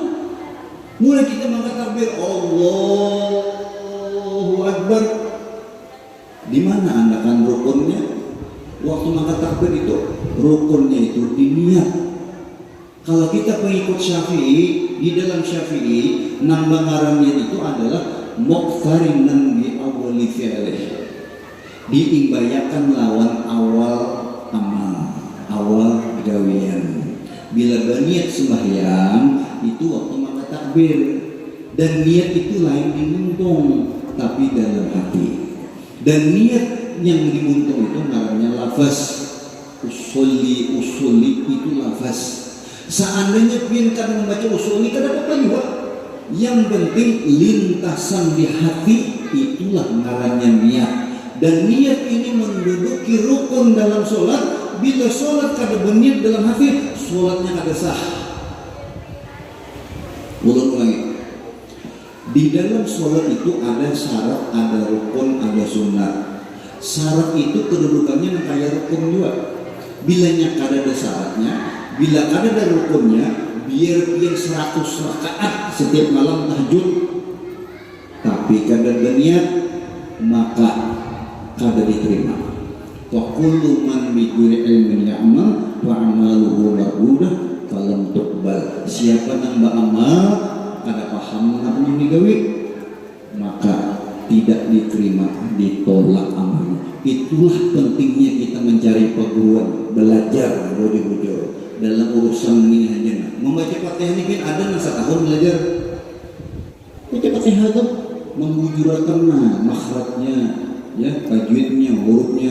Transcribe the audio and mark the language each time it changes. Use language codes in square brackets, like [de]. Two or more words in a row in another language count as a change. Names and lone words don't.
[id] Mulai kita mengangkat takbir, [ar] الله أكبر. [id] Di mana anda kan rukunnya? Waktu mengangkat takbir itu, rukunnya itu di niat. [bjn] Kalau kita pengikut Syafi'i, di dalam Syafi'i, nambah ngarannya itu adalah [ar] مقترنا بأول فعله. [bjn] Diimbayakan lawan awal amal, awal gawian. [id] Bila berniat sembahyang itu waktu mengangkat takbir, [bjn] dan niat itu lain dimuntung tapi dalam hati. Dan niat yang dimuntung itu namanya lafaz. [id] Usuli itu lafaz. [bjn] Seandainya pintar membaca usuli kada apa-apa juga. Yang penting lintasan di hati, itulah ngarannya niat. [id] Dan niat ini menduduki rukun dalam sholat. [bjn] Bila sholat kada berniat dalam hati, sholatnya kada sah. [id] Ulangi. Di dalam sholat itu ada syarat, ada rukun, ada sunat. Syarat itu kedudukannya kayak rukun juga. [bjn] Bilanya kada ada syaratnya, bila kada ada rukunnya, biar 100 rakaat setiap malam tahajud, tapi kada berniat, maka kada diterima. [ar] وكل من بعلم يعمل وعمله مردودة فلم تقبل. [bjn] Siapa yang beramal kada paham apa yang digawe, maka tidak diterima, ditolak amalnya. [id] Itulah pentingnya kita mencari perguruan, belajar bodoh-bodoh dalam urusan ini aja. Membaca Fatihah ini kan ada masa tahun belajar. Baca Fatihah itu membujurkan makhrajnya, ya, tajwidnya, hurufnya.